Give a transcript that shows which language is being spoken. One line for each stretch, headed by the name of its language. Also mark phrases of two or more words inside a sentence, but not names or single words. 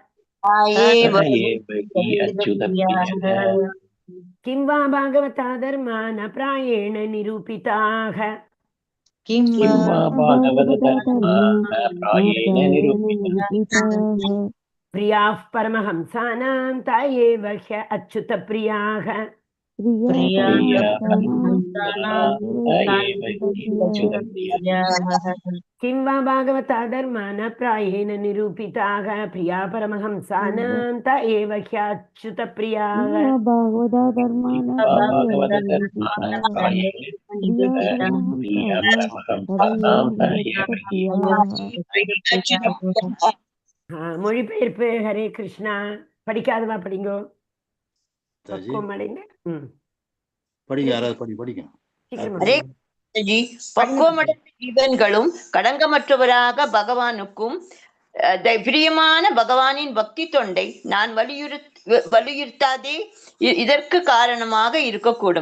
Sanskrit: किं वा भागवता धर्मा न प्रायेण निरूपिताक प्रियाः परमहंसानां त एव ह्यच्युत प्रियाक. किं वा भागवता धर्मा न प्रायेण निरूपिताः प्रिया परमहंसानां त एव ह्यच्युतप्रियाः.
Tamil: மொழிபெயர்ப்பு. ஹரே கிருஷ்ணா. படிக்காதவா படிங்கோ. பக்குவமடைந்த ஜீவன்களும் கடங்கமற்றவராக பகவானுக்கும் பிரியமான பகவானின் பக்தி தொண்டை நான் வலியுறுத்தாதே இதற்கு காரணமாக இருக்கக்கூடும்.